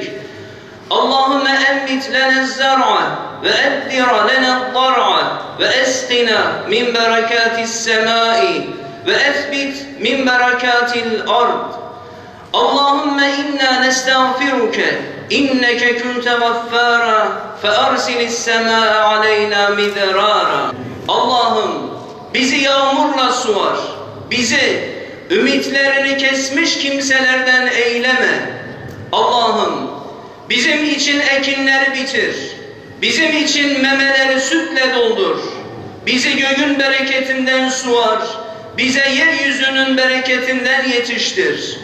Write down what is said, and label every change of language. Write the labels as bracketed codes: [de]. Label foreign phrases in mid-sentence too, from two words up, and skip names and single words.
[ar] اللهم أنبت لنا الزرع وأدر لنا الضرع وأسقنا من بركات السماء وأثبت من بركات الأرض. اللهم إنا نستغفرك إنك كنت غفارا فأرسل السماء علينا مدرارا. [tr] Allah'ım bizi yağmurla suvar, bizi ümitlerini kesmiş kimselerden eyleme. Allah'ım bizim için ekinleri bitir, bizim için memeleri sütle doldur, bizi göğün bereketinden suvar, bize yeryüzünün bereketinden yetiştir.